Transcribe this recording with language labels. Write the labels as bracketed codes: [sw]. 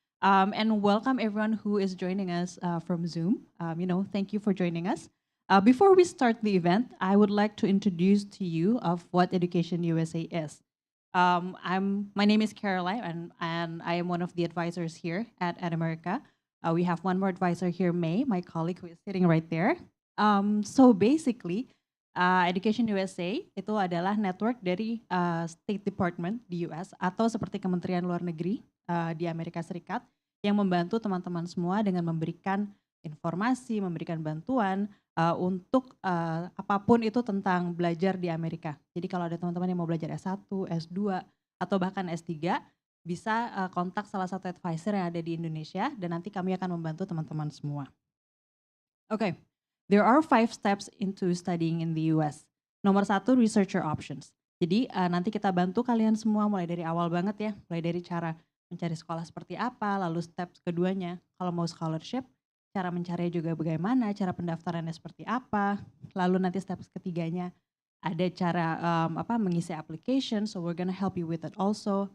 [en] And welcome everyone who is joining us from Zoom. Thank you for joining us. Before we start the event, I would like to introduce to you of what Education USA is. My name is Caroline, and I am one of the advisors here at Ad America. We have one more advisor here, May, my colleague who is sitting right there. So basically, [id] Education USA itu adalah network dari State Department di US atau seperti Kementerian Luar Negeri di Amerika Serikat yang membantu teman-teman semua dengan memberikan informasi, memberikan bantuan untuk apapun itu tentang belajar di Amerika. Jadi kalau ada teman-teman yang mau belajar S1, S2, atau bahkan S3, bisa kontak salah satu advisor yang ada di Indonesia dan nanti kami akan membantu teman-teman semua. [en] Okay, there are 5 steps into studying in the US. [id] Nomor 1, [en] researcher options. [id] Jadi nanti kita bantu kalian semua mulai dari awal banget ya, mulai dari cara mencari sekolah seperti apa, lalu step keduanya kalau mau scholarship, cara mencari juga bagaimana, cara pendaftarannya seperti apa, lalu nanti step ketiganya ada cara mengisi application, [en] so we're gonna help you with that also.